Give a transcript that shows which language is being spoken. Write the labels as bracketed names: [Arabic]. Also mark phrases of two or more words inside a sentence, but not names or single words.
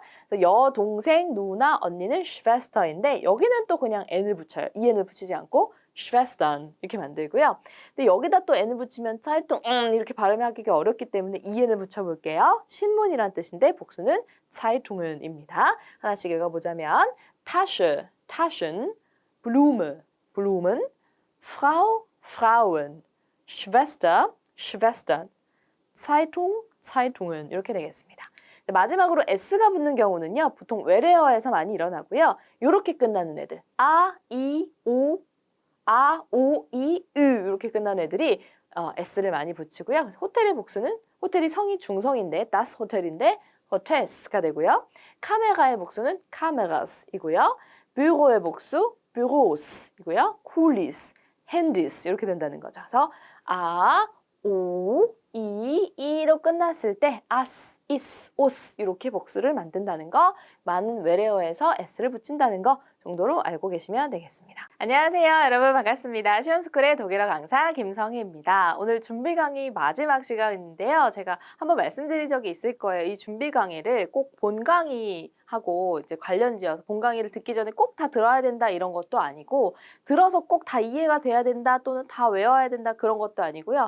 [Korean] 여동생, 누나, 언니는 슈베스터인데 여기는 또 그냥 n을 붙여요. en을 붙이지 않고 Schwestern 이렇게 만들고요. 근데 여기다 또 n을 붙이면 Zeitung 이렇게 발음하기가 어렵기 때문에 en을 붙여볼게요. 신문이란 뜻인데 복수는 Zeitungen입니다. 하나씩 읽어보자면 [German] Tasche, Taschen, Blume, Blumen, Frau, Frauen, Schwester, Schwestern, Zeitung, Zeitungen [Korean] 이렇게 되겠습니다. 마지막으로 s가 붙는 경우는요. 보통 외래어에서 많이 일어나고요. 이렇게 끝나는 애들 아, 이, 오, 이, 으 이렇게 끝나는 애들이 s를 많이 붙이고요. 호텔의 복수는 호텔이 성이 중성인데 das 호텔인데 hotels가 되고요. 카메라의 복수는 cameras이고요. 뷰로의 복수 bureaus이고요. 쿠리스, 핸디스 이렇게 된다는 거죠. 그래서 이로 끝났을 때 as, is, os 이렇게 복수를 만든다는 거 많은 외래어에서 s를 붙인다는 거 정도로 알고 계시면 되겠습니다. 안녕하세요. 여러분 반갑습니다. 시원스쿨의 독일어 강사 김성희입니다. 오늘 준비 강의 마지막 시간인데요. 제가 한번 말씀드린 적이 있을 거예요. 이 준비 강의를 꼭 본 강의하고 이제 관련지어서 본 강의를 듣기 전에 꼭 다 들어야 된다 이런 것도 아니고 들어서 꼭 다 이해가 돼야 된다 또는 다 외워야 된다 그런 것도 아니고요.